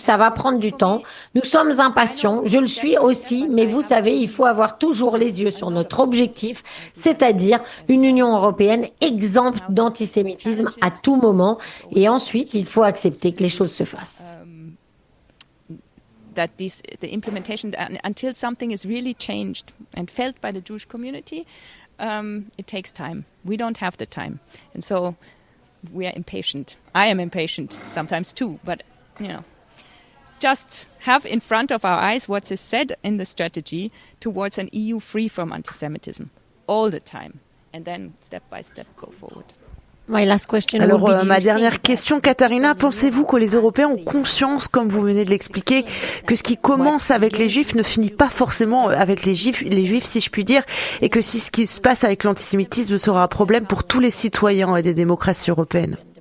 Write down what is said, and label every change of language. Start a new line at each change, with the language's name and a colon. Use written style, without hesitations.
French: Ça va prendre du temps. Nous sommes impatients, je le suis aussi, mais vous savez, il faut avoir toujours les yeux sur notre objectif, c'est-à-dire une Union européenne exempte d'antisémitisme à tout moment. Et ensuite, il faut accepter que les choses se fassent.
English: That the implementation, until something is really changed and felt by the Jewish community, it takes time. We don't have the time. And so we are impatient. I am impatient sometimes too, but, just have in front of our eyes what is said in the strategy towards an EU free from anti-Semitism all the time, and then step by step go forward.
French: Alors, ma dernière question, Katharina, pensez-vous que les Européens ont conscience, comme vous venez de l'expliquer, que ce qui commence avec les Juifs ne finit pas forcément avec les Juifs, si je puis dire, et que si ce qui se passe avec l'antisémitisme sera un problème pour tous les citoyens des démocraties européennes?